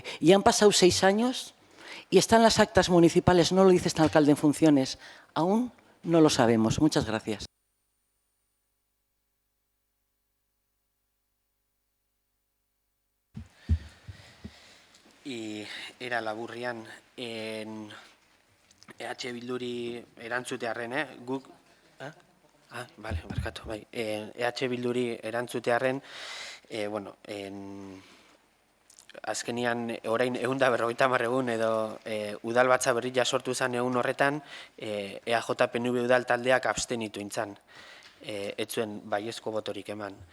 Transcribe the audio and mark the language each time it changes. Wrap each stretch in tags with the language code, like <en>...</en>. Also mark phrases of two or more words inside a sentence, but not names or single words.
<es>Y han pasado 6 años y están las actas municipales, no lo dice este alcalde en funciones. Aún no lo sabemos. Muchas gracias.</es> <eu>Era laburrian EH Bilduri erantzutearren, guk... Bale, barkatu, bai. EH Bilduri erantzutearren, bueno, azkenian orain 150 egun edo udalbatza berria sortu zen egun horretan, EAJ-PNV udal taldeak abstenitu intzan, etzuen baiezko botorik eman.</eu>